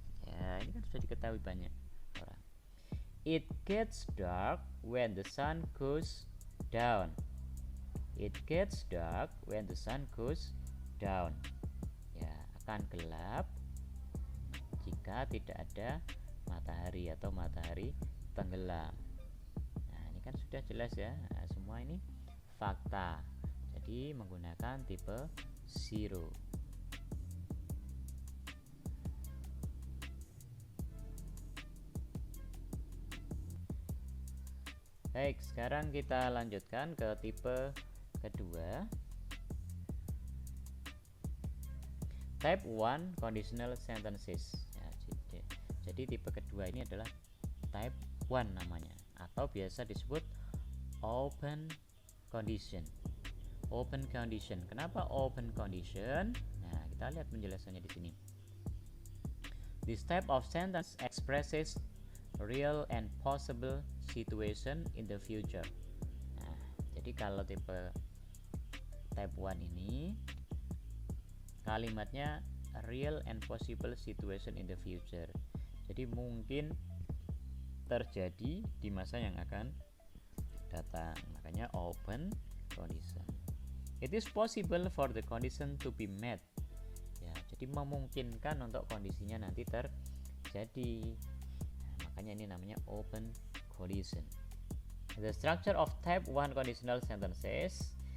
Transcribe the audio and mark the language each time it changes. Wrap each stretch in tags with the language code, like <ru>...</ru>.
<id>Ya, ini kan sudah diketahui banyak orang.</id> <en>It gets dark when the sun goes down. It gets dark when the sun goes down.</en> <id>Ya, akan gelap jika tidak ada matahari atau matahari tenggelam. Nah, ini kan sudah jelas ya. Nah, semua ini fakta. Jadi menggunakan tipe zero. Baik, sekarang kita lanjutkan ke tipe kedua.</id> <en>Type 1 conditional sentences.</en> <id>Ya, jadi tipe kedua ini adalah type 1 namanya, atau biasa disebut open condition. Open condition. Kenapa open condition? Nah, kita lihat penjelasannya di sini.</id> <en>This type of sentence expresses real and possible situation in the future.</en> <id>Nah, jadi kalau tipe type 1 ini kalimatnya</id> <en>real and possible situation in the future.</en> <id>Jadi mungkin terjadi di masa yang akan datang. Makanya</id> <en>open condition. It is possible for the condition to be met.</en> <id>Ya, jadi memungkinkan untuk kondisinya nanti terjadi. Nah, makanya ini namanya open condition.</id> <en>The structure of type 1 conditional sentences.</en>